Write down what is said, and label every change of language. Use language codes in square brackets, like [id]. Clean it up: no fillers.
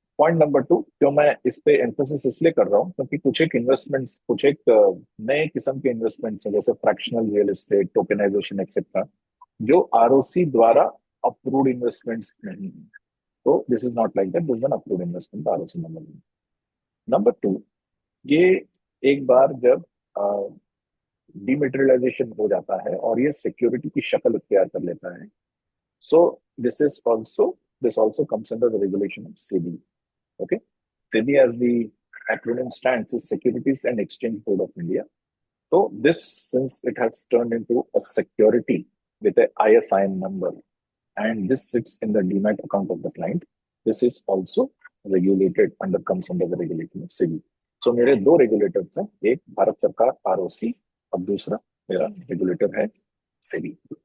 [hi] Point number 2, क्यों मैं इस पे एम्फोसिस इसलिए कर रहा हूँ क्योंकि कुछ एक इन्वेस्टमेंट्स, कुछ एक नए किस्म के इन्वेस्टमेंट्स हैं जैसे fractional real estate, tokenization etcetera, जो आरओसी द्वारा अप्रूव्ड इन्वेस्टमेंट्स नहीं है। [en] तो this is not like that, this is an approved investment ROC number 1। Number 2, [hi] ये एक बार जब डीमेटेरियलाइजेशन हो जाता है और ये सिक्योरिटी की शक्ल इख्तियार कर लेता है. [en] So this also comes under the regulation of SEBI. Okay, SEBI, as the acronym stands, is Securities and Exchange Board of India. So this, since it has turned into a security with a ISIN number, and this sits in the demat account of the client, this is also regulated comes under the regulation of SEBI. [hi] So मेरे दो regulators हैं, एक भारत सरकार ROC और दूसरा मेरा regulator है SEBI.